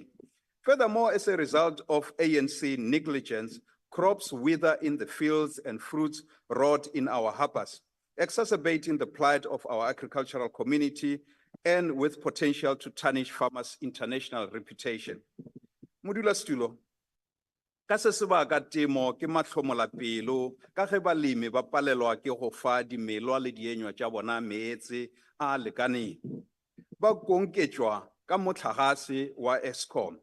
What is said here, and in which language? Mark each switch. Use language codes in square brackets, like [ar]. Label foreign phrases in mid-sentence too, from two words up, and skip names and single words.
[en] Furthermore, as a result of ANC negligence, crops wither in the fields and fruits rot in our harbors, exacerbating the plight of our agricultural community and with potential to tarnish farmers' international reputation. [nso] Modulasetulo, ka se sebaka temo ke matlhomolapelo ka ge balemi ba palelwa ke go fa dimelwa le dienywa tša bona meetse a lekaneng. Ba konketšwa ka motlhagase wa Eskom.